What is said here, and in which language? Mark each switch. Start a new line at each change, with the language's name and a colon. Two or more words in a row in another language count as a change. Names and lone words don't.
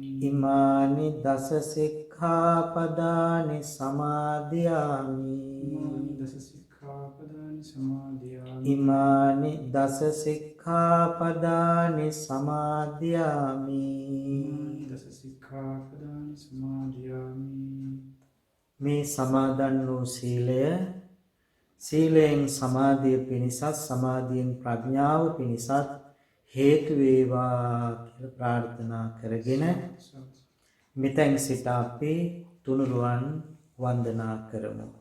Pali: ඉමානි දස සික්ඛාපදානි සමාදියාමි Imāni dasa sikkhapadāni samādhiyāmi. ඉමානි දස සික්ඛාපදානි සමාදියාමි Imāni dasa sikkhapadāni samādhiyāmi.
Sinhala: මේ සමාදන් වූ සීලය සීලයෙන් සමාධිය පිණිසත් සමාධියෙන් ප්‍රඥාව පිණිසත් හේතු වේවා කියලා ප්‍රාර්ථනා කරගෙන මෙතෙන් සිට අපි තුනුරුවන් වන්දනා කරමු.